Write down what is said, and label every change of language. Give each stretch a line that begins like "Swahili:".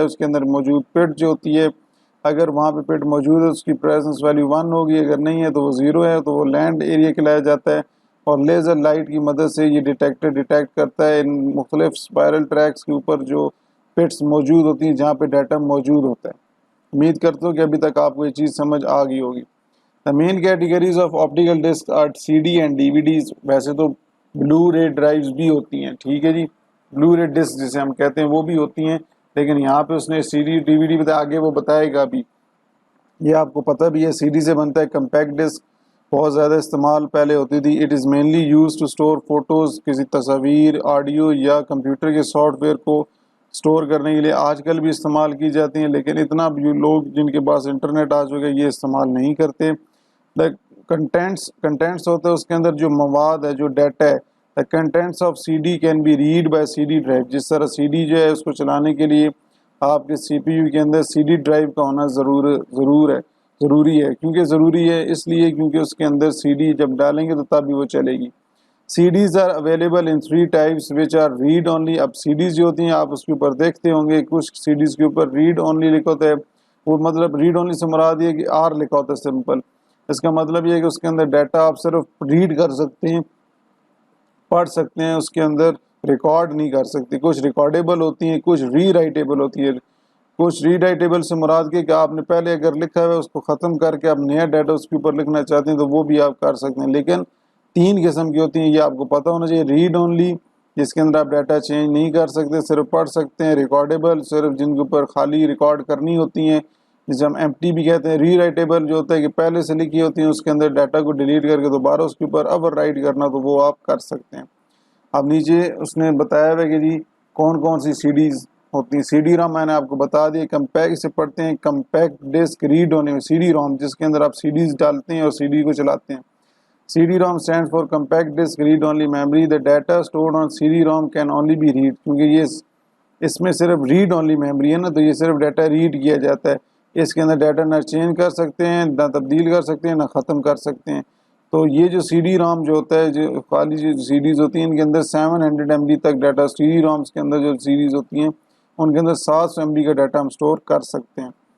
Urdu: اس کے اندر موجود پٹ جو ہوتی ہے، اگر وہاں پہ پٹ موجود ہے اس کی پریزنس ویلیو 1 ہوگی، اگر نہیں ہے تو وہ 0 ہے، تو وہ لینڈ ایریا کے لایا جاتا ہے. اور لیزر لائٹ کی مدد سے یہ ڈیٹیکٹر ڈیٹیکٹ کرتا ہے ان مختلف اسپائرل ٹریکس کے اوپر جو پٹس موجود ہوتی ہیں جہاں پہ ڈیٹا موجود ہوتا ہے. امید کرتا ہوں کہ ابھی تک آپ کو یہ چیز سمجھ آ گئی ہوگی.
English: The main categories of optical discs are CD and DVDs.
Urdu: ویسے تو بلو رے ڈرائیوز بھی ہوتی ہیں، ٹھیک ہے جی، بلو رے ڈسک جسے ہم کہتے ہیں وہ بھی ہوتی ہیں، لیکن یہاں پہ اس نے CD DVD بتایا، آگے وہ بتائے گا بھی. یہ آپ کو پتہ بھی ہے CD سے بنتا ہے. کمپیکٹ ڈسک بہت زیادہ استعمال پہلے ہوتی تھی.
English: it is mainly used to store photos,
Urdu: کسی تصاویر، آڈیو یا کمپیوٹر کے سافٹ ویئر کو اسٹور کرنے کے لیے آج کل بھی استعمال کی جاتی ہیں، لیکن اتنا بھی لوگ جن کے پاس انٹرنیٹ آ چکے یہ استعمال نہیں کرتے. کنٹینٹس ہوتا ہے اس کے اندر جو مواد ہے، جو ڈیٹا ہے.
English: The contents of CD can be read by CD drive.
Urdu: جس طرح CD جو ہے اس کو چلانے کے لیے آپ کے CPU کے اندر CD ڈرائیو کا ہونا ضروری ہے. کیونکہ ضروری ہے اس لیے کیونکہ اس کے اندر CD جب ڈالیں گے تو تب بھی وہ چلے گی.
English: CDs are available in 3 types which are read only.
Urdu: اب CDs جو ہوتی ہیں آپ اس کے اوپر دیکھتے ہوں گے، کچھ CDs کے اوپر read only لکھا ہوتا ہے. وہ مطلب read only سے مراد یہ کہ R لکھا ہوتا ہے سمپل. اس کا مطلب یہ ہے کہ اس کے اندر ڈیٹا آپ صرف ریڈ کر سکتے ہیں، پڑھ سکتے ہیں، اس کے اندر ریکارڈ نہیں کر سکتے. کچھ ریکارڈیبل ہوتی ہیں، کچھ ری رائٹیبل ہوتی ہے. کچھ ری رائٹیبل سے مراد کہ آپ نے پہلے اگر لکھا ہے اس کو ختم کر کے آپ نیا ڈیٹا اس کے اوپر لکھنا چاہتے ہیں تو وہ بھی آپ کر سکتے ہیں. لیکن 3 قسم کی ہوتی ہیں، یہ آپ کو پتہ ہونا چاہیے. ریڈ اونلی جس کے اندر آپ ڈیٹا چینج نہیں کر سکتے، صرف پڑھ سکتے ہیں. ریکارڈیبل صرف جن کے اوپر خالی ریکارڈ کرنی ہوتی ہیں، جسے ہم MT بھی کہتے ہیں. ری رائٹیبل جو ہوتا ہے کہ پہلے سے لکھی ہوتی ہیں، اس کے اندر ڈیٹا کو ڈیلیٹ کر کے دوبارہ اس کے اوپر اوور رائٹ کرنا، تو وہ آپ کر سکتے ہیں. اب نیچے اس نے بتایا ہوا کہ جی کون کون سی CDs ہوتی ہیں. CD ROM میں نے آپ کو بتا دیا. کمپیکٹ سے پڑھتے ہیں کمپیکٹ ڈسک ریڈ ہونے میں. CD ROM جس کے اندر آپ CDs ڈالتے ہیں اور CD کو چلاتے ہیں.
English: CD ROM stands for compact disk read only memory. The data stored on CD ROM can only be read.
Urdu: کیونکہ یہ اس میں صرف ریڈ اونلی میموری ہے نا، تو یہ صرف ڈیٹا ریڈ کیا جاتا ہے. اس کے اندر ڈیٹا نہ چینج کر سکتے ہیں، نہ تبدیل کر سکتے ہیں، نہ ختم کر سکتے ہیں. تو یہ جو CD ROM جو ہوتا ہے، جو خالی جو CDs ہوتی ہیں ان کے اندر 700 MB تک ڈیٹا. CD ROMs کے اندر جو CDs ہوتی ہیں ان کے اندر 700 MB کا ڈیٹا ہم اسٹور کر سکتے ہیں.